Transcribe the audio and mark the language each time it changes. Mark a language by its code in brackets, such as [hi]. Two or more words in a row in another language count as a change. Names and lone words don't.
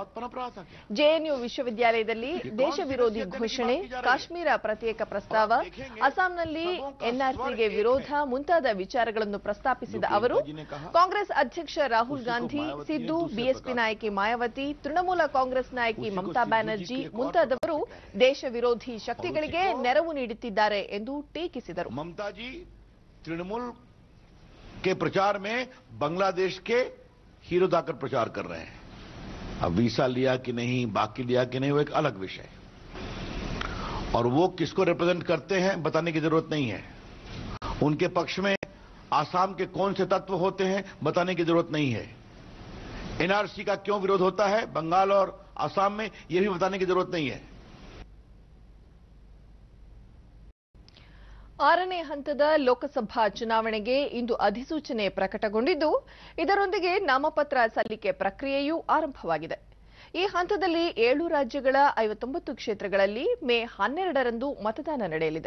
[kn] ಜೆಎನ್ಯು ವಿಶ್ವವಿದ್ಯಾಲಯದಲ್ಲಿ ದೇಶ ವಿರೋಧಿ ಘೋಷಣೆ, ಕಾಶ್ಮೀರ ಪ್ರತ್ಯೇಕ ಪ್ರಸ್ತಾವ, ಅಸ್ಸಾಂನಲ್ಲಿ ಎನ್ಆರ್ಸಿಗೆ ವಿರೋಧ ಮುಂತಾದ ವಿಚಾರಗಳನ್ನು ಪ್ರಸ್ತಾಪಿಸಿದ ಅವರು, ಕಾಂಗ್ರೆಸ್ ಅಧ್ಯಕ್ಷ ರಾಹುಲ್ ಗಾಂಧಿ, ಸಿದ್ದು, ಬಿಎಸ್ಪಿ ನಾಯಕಿ ಮಾಯಾವತಿ, ತೃಣಮೂಲ ಕಾಂಗ್ರೆಸ್ ನಾಯಕಿ ಮಮತಾ ಬ್ಯಾನರ್ಜಿ ಮುಂತಾದವರು ದೇಶ ವಿರೋಧಿ ಶಕ್ತಿಗಳಿಗೆ ನೆರವು ನೀಡುತ್ತಿದ್ದಾರೆ ಎಂದು ಟೀಕಿಸಿದರು. [hi] तृणमूल के प्रचार में बांग्लादेश के हीरो दाकर प्रचार कर रहे हैं. अब वीसा लिया कि नहीं, बाकी लिया कि नहीं, वो एक अलग विषय. और वो किसको रिप्रेजेंट करते हैं बताने की जरूरत नहीं है. उनके पक्ष में आसाम के कौन से तत्व होते हैं बताने की जरूरत नहीं है. एनआरसी का क्यों विरोध होता है बंगाल और आसाम में, ये भी बताने की जरूरत नहीं है. [kn] 6ನೇ ಹಂತದ ಲೋಕಸಭಾ ಚುನಾವಣೆಗೆ ಇಂದು ಅಧಿಸೂಚನೆ ಪ್ರಕಟಗೊಂಡಿದ್ದು, ಇದರೊಂದಿಗೆ ನಾಮಪತ್ರ ಸಲ್ಲಿಕೆ ಪ್ರಕ್ರಿಯೆಯೂ ಆರಂಭವಾಗಿದೆ. ಈ ಹಂತದಲ್ಲಿ 7 ರಾಜ್ಯಗಳ 59 ಕ್ಷೇತ್ರಗಳಲ್ಲಿ ಮೇ 12ರಂದು ಮತದಾನ ನಡೆಯಲಿದೆ.